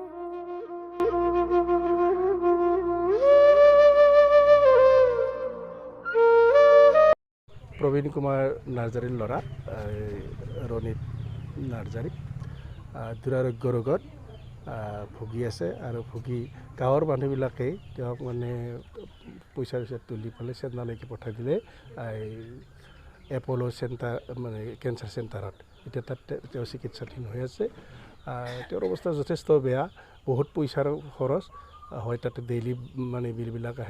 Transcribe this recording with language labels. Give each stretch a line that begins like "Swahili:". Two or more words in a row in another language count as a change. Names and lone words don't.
Assamese: প্ৰবীণ কুমাৰ নাৰ্জাৰীৰ লৰা ৰনিব নাৰ্জাৰী দুৰাৰোগ্য ৰোগত ভুগি আছে আৰু ভুগি গাঁৱৰ মানুহবিলাকে তেওঁক মানে পইচা তুলি পেলাই চেন্নাইলৈকে পঠাই দিলে এপ'ল' চেণ্টাৰ মানে কেঞ্চাৰ চেণ্টাৰত। এতিয়া তাত তেওঁ চিকিৎসাধীন হৈ আছে। তেওঁৰ অৱস্থা যথেষ্ট বেয়া, বহুত পইচাৰ খৰচ হয়, তাতে ডেইলি মানে বিলবিলাক আহে।